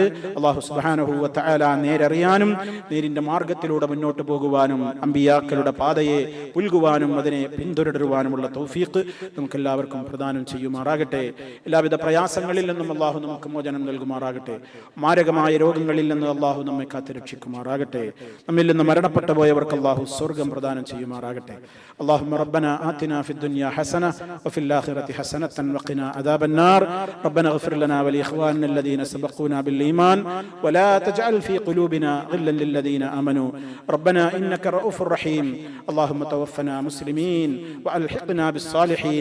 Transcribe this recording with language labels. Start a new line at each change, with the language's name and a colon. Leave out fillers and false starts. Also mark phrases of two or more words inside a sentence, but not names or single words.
Arabic: الله سبحانه وتعالى
Malayalam: നേരറിയാനും നേരിന്റെ മാർഗത്തിലൂടെ മുന്നോട്ട് പോകുവാനും അമ്പിയാക്കളുടെ പാതയെ പുൽകുവാനും അതിനെ പിന്തുടരുവാനുമുള്ള തൗഫീഖ് നമുക്കെല്ലാവർക്കും പ്രദാനം ചെയ്യുമാറാകട്ടെ. എല്ലാവിധ പ്രയാസങ്ങളിൽ നിന്നും അല്ലാഹു നമുക്ക് മോചനം നൽകുമാറാകട്ടെ. മാരകമായ രോഗങ്ങളിൽ നിന്ന് അല്ലാഹു നമ്മെ കാത്തുരക്ഷിക്കുമാറാകട്ടെ. നമ്മിൽ നിന്ന് മരണപ്പെട്ടു പോയവർക്ക് അല്ലാഹു സ്വർഗ്ഗം പ്രദാനം ചെയ്യുമാറാകട്ടെ.
Arabic: اللهم ربنا آتنا في الدنيا حسنة وفي الآخرة حسنة وقنا عذاب النار. ربنا اغفر لنا ولإخواننا الذين سبقونا بالإيمان ولا تجعل في قلوبنا غلا للذين آمنوا. ربنا إنك رؤوف رحيم. اللهم توفنا مسلمين وألحقنا بالصالحين.